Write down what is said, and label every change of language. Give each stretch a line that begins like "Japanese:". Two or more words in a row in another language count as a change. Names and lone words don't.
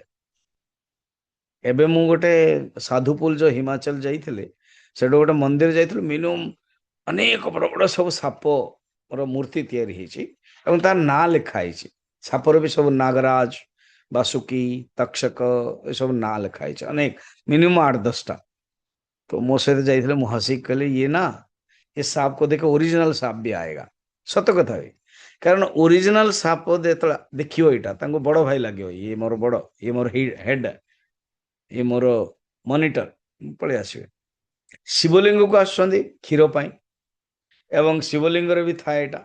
Odia: ଏବେ ମୁଁ ଗୋଟେ ସାଧୁପୁଲ ଯୋଉ ହିମାଚଳ ଯାଇଥିଲି, ସେଠି ଗୋଟେ ମନ୍ଦିର ଯାଇଥିଲୁ, ମିନିମମ୍ ଅନେକ ବଡ ବଡ ସବୁ ସାପର ମୂର୍ତ୍ତି ତିଆରି ହେଇଛି ଏବଂ ତାର ନାଁ ଲେଖା ହେଇଛି। ସାପର ବି ସବୁ ନାଗରାଜ, ବାସୁକି, ତକ୍ଷକ ଏସବୁ ନାଁ ଲେଖା ହେଇଛି ଅନେକ, ମିନିମମ୍ 8-10ଟା। तो ମୋ ସହିତ ଯାଇଥିଲେ, ମୁଁ ହସିକି କହିଲି ଇଏ ନା ଏ ସାପ
Hindi: को देखो ओरिजिनल साप भी आएगा।
Odia: ସତ କଥା ଭାଇ, କାରଣ ଓରିଜିନାଲ ସାପ ଯେତେବେଳେ ଦେଖିବ ଏଇଟା ତାଙ୍କୁ ବଡ ଭାଇ ଲାଗିବ, ଇଏ ମୋର ବଡ, ଇଏ ମୋର ହେଡ, ଇଏ ମୋର ମନିଟର, ପଳେଇ ଆସିବେ। ଶିବଲିଙ୍ଗକୁ ଆସୁଛନ୍ତି କ୍ଷୀର ପାଇଁ ଏବଂ ଶିବଲିଙ୍ଗରେ ବି ଥାଏ ଏଇଟା।